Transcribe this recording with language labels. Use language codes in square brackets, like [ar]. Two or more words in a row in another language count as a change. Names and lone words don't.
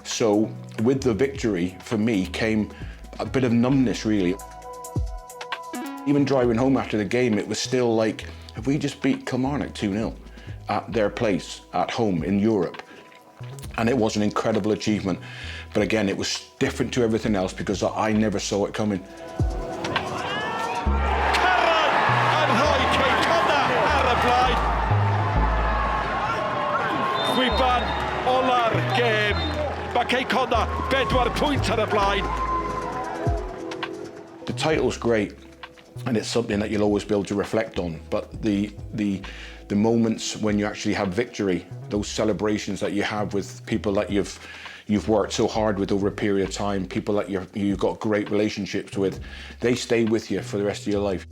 [en] So with the victory, for me, came a bit of numbness, really. Even driving home after the game, it was still like, if we just beat Kilmarnock 2-0 at their place, at home in Europe, and it was an incredible achievement. But again, it was different to everything else because I never saw it coming. [cy] Cwpan ola'r gêm. Mae Nghei Connah 4 pwynt ar y blaen. [en] The title's great, and it's something that you'll always be able to reflect on. But the moments when you actually have victory, those celebrations that you have with people that you've worked so hard with over a period of time, people that you've got great relationships with, they stay with you for the rest of your life.